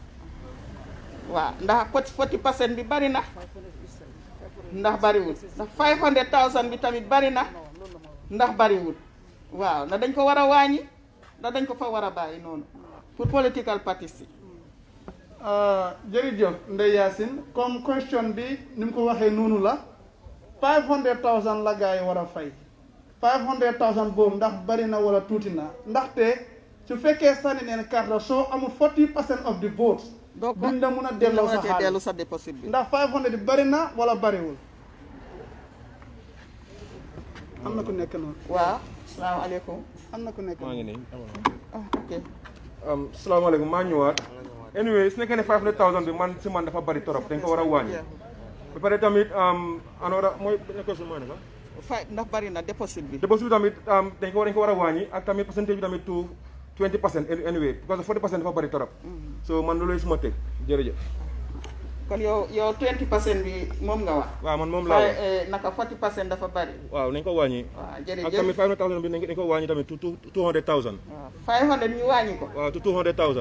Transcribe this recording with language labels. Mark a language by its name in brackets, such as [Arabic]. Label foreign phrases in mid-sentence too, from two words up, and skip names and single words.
[Wolof] waaw ndax 40% bi bari na ndax bariwul ndax 500,000 bi tamit bari na ndax bariwul waaw ndax dañ ko war a wàññi ndax dañ ko fa war a bàyyi noonu pour [English] political parties [Wolof] yi. jërëjëf Ndeye Yacine comme question bi ni mu ko waxee noonu la 500,000 la gars yi war a fay 500,000 boobu ndax bari na wala tuuti na ndaxte su fekkee sànni neen carte soo amul [English] 40% of the vote [Wolof] duñ la mun a delloo sa xaalis sa déposit bi ndax 500 bari na wala bariwul. am na ku nekk noonu. waaw salaamaaleykum. am na ku nekk maa ngi nii. ok. salaamaaleykum maa ñëwaat. anyway su nekkee ne 500,000 bi man si man dafa bari torop dañ ko war a wàññi. ba pare tamit anoora mooy question mooy naka. ndax bari na déposit bi. déposit bi tamit dañ ko war a wàññi ak tamit pourcentage bi tamit 20% [English] anyway because [Wolof] 40% dafa bari torop. so man loolu suma teg jërëjëf. kon yow 20% bi moom nga wax. waaw man moom laa wax naka 40% dafa bari. waaw nañ ko wàññi. waaw jërëjëf ak tamit 500,000 bi nañ ko wàññi tamit to 200,000. waaw 500 ñu wàññi ko. waaw to 200,000.